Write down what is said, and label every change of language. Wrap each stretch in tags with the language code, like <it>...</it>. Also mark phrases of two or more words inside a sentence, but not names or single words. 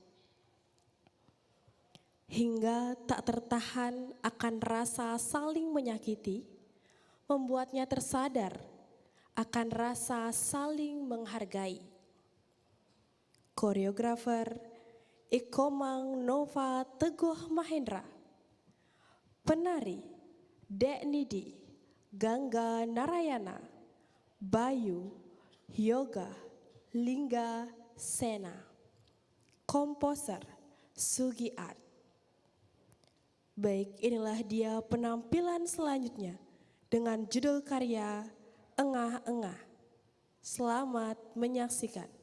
<id>Hingga tak tertahan akan rasa saling menyakiti, membuatnya tersadar akan rasa saling menghargai. Koreografer Ikomang Nova Teguh Mahendra. Penari Dek Nidi Gangga Narayana, Bayu Yoga Lingga Sena. komposer Sugi Art. Baik, inilah dia penampilan selanjutnya dengan judul karya Engah-Engah. Selamat menyaksikan.</id>